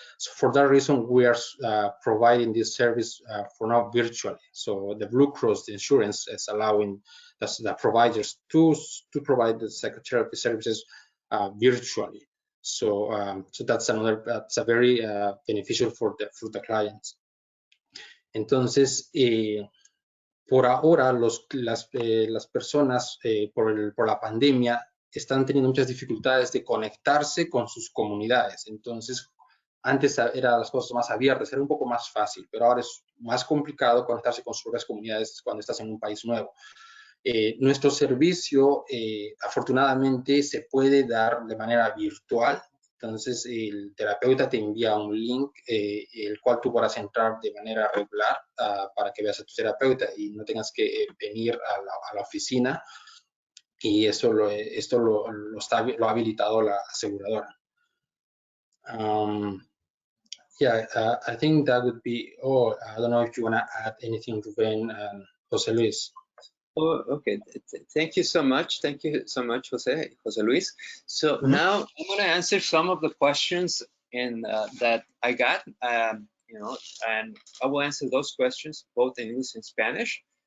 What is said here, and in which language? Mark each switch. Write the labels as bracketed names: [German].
[English] So for that reason, we are providing this service for now virtually. So the Blue Cross, the insurance, is allowing the providers to provide the psychotherapy services virtually. So so that's a very beneficial for the clients. [Spanish] Entonces, por ahora, las personas por la pandemia están teniendo muchas dificultades de conectarse con sus comunidades. Entonces, antes eran las cosas más abiertas, era un poco más fácil, pero ahora es más complicado conectarse con sus propias comunidades cuando estás en un país nuevo. Nuestro servicio, afortunadamente, se puede dar de manera virtual. Entonces, el terapeuta te envía un link, el cual tú podrás entrar de manera regular para que veas a tu terapeuta y no tengas que venir a la oficina. Y esto lo ha habilitado la aseguradora. [English] Yeah, I think that would be all. I don't know if you want to add anything, Ruben and Jose Luis. Oh, okay. Thank you so much. Thank you so much, Jose Luis. So now I'm going to answer some of the questions that I got, you know, and I will answer those questions both in English and Spanish.